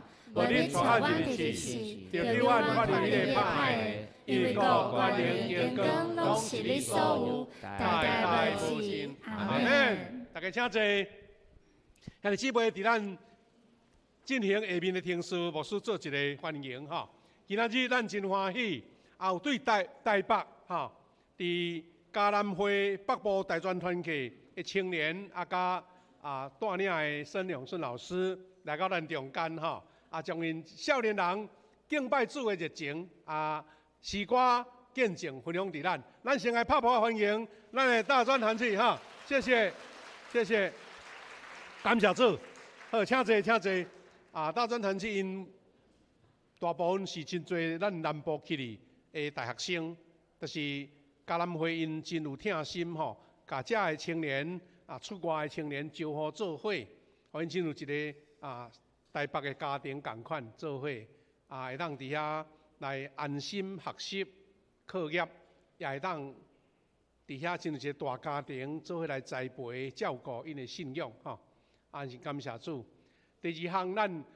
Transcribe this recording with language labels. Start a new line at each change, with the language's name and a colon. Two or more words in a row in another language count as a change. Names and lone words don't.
Min Nan Chinese: 无你错阮的日时，就叫阮发现你的歹的，因为国、权力、荣光，拢是你所有，代代无尽。阿门。大家请坐。兄弟姊妹，伫咱进行下面的听书牧师做一个欢迎哈。今仔日咱真欢喜，也有对台北哈，伫嘉南会北部大专团契的青年甲带领的孙永顺老师来到咱中间哈，将因少年人敬拜主的热情诗歌见证分享伫咱。咱先来拍拍欢迎咱的大专团契哈，谢谢谢谢，感谢主。好，请坐请坐。大专团契因大部分是真侪咱南部去的大学生，就是嘉南会因真有疼心吼，甲遮的青年出外的青年招呼做伙，互因真有一个台北的家庭共款做伙，会当伫遐来安心学习课业，也会当伫遐真有一个大家庭做伙来栽培照顾因的信仰吼，是感谢主。第二项，咱